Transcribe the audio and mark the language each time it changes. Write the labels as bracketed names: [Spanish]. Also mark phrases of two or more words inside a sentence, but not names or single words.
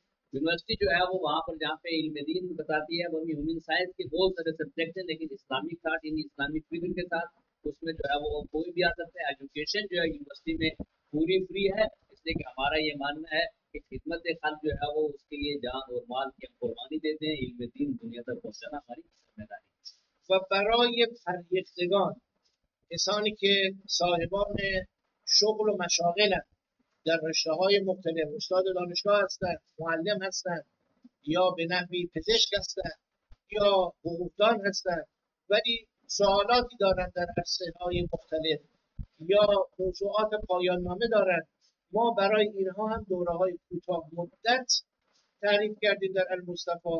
[Hindi] यूनिवर्सिटी जो है वो वहाँ पर जहाँ पे इल्म दीन बताती है वो [English] human science [Hindi] के बहुत सारे सब्जेक्ट हैं, लेकिन [English] Islamic thought in Islamic [Hindi] फिक्र के साथ उसमें जो है वो कोई भी आ सकता है। एजुकेशन जो है यूनिवर्सिटी में पूरी फ्री है, इसलिए कि हमारा ये मानना है कि खिदमत खल्क जो है वो उसके लिए जान और माल की हम कुर्बानी देते हैं। इल्म दीन दुनिया तक पहुँचाना हमारी जिम्मेदारी है। [Persian] و برای فرهیختگان کسانی که صاحبان شغل و مشاغلند در رشته های مختلف، استاد دانشگاه هستند، معلم هستند یا به نحوی پزشک هستند یا حقوقدان هستند ولی سوالاتی دارند در عرصه های مختلف یا موضوعات پایان نامه دارند، ما برای اینها هم دوره های کوتاه مدت تعریف کردیم در المصطفی.